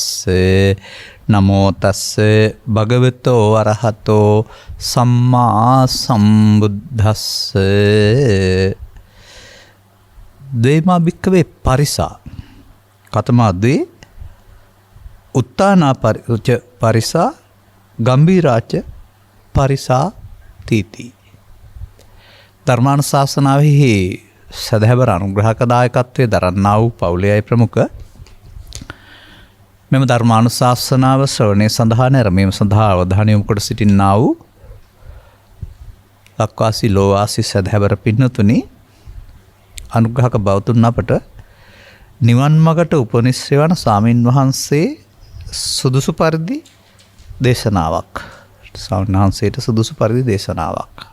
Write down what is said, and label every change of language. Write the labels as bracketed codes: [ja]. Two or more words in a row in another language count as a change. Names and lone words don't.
[pi] නමෝ තස්සේ භගවතෝ අරහතෝ සම්මා සම්බුද්දස්ස. ද්වේමා භික්ඛවේ පරිසා කතමා ද්වේ උත්තානා පරිසා ගම්බීරාච පරිසා තීති. [si] ධර්මානුශාසනාවෙහි සදහැවර අනුග්‍රහකදායකත්වයේ දරන්නා වූ පවුලේ අය ප්‍රමුඛ මෙම ධර්මානුශාසනාව ශ්‍රවණය සඳහා නැරඹීම සඳහා අවධානය යොමු කොට සිටින්නා වූ ලක්වාසී ලෝවාසී සදහැවර පින්නතුනි, අනුග්‍රහක බෞතුන් අපට නිවන් මගට උපනිශ්‍රේ වන ස්වාමින් වහන්සේ සුදුසු පරිදි දේශනාවක් ස්වාමීන් වහන්සේට සුදුසු පරිදි දේශනාවක්.